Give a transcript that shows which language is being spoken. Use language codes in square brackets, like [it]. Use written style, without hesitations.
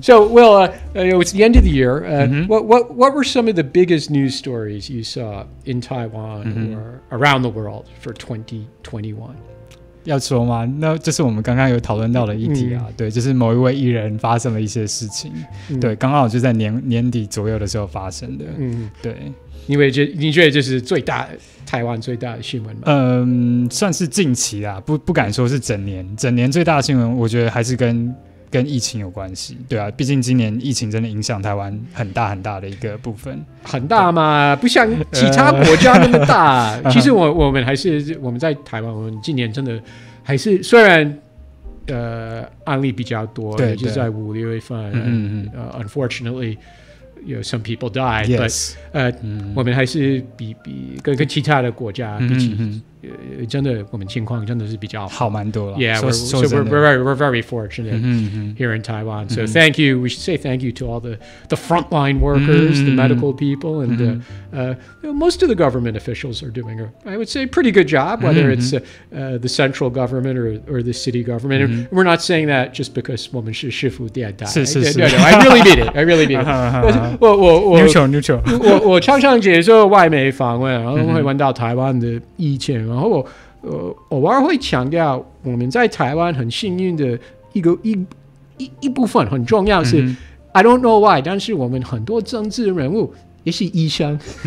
[en] So, Will, it's the end of the year. What were some of the biggest news stories you saw in Taiwan or around the world for 2021? [zh] 要说吗？那这是我们刚刚有讨论到的议题啊，对，就是某一位艺人发生了一些事情，对，刚好就在年底左右的时候发生的，对。你觉得这是台湾最大的新闻吗？算是近期啦，不敢说是整年最大的新闻，我觉得还是跟疫情有关系，对啊，毕竟今年疫情真的影响台湾很大的一个部分，很大嘛，不像其他国家那么大。其实我们在台湾，我们今年真的还是虽然案例比较多，对，就是在5、6月份，unfortunately。 [en] some people died, but [zh] 我们还是比跟其他的国家比起，真的我们情况真的是比较好蛮多了。 [en] Yeah, we're very fortunate here in Taiwan. So thank you. We should say thank you to all the frontline workers, the medical people, and most of the government officials are doing I would say pretty good job, whether it's the central government or the city government. And we're not saying that just because [zh] 我们是师傅电台。是。 [en] No, I really mean it. [zh] 我常常接受外媒访问，然后会问到台湾的意见，然后我偶尔会强调我们在台湾很幸运的一部分很重要是 [en] I don't know why， [zh] 但是我们很多政治人物也是医生，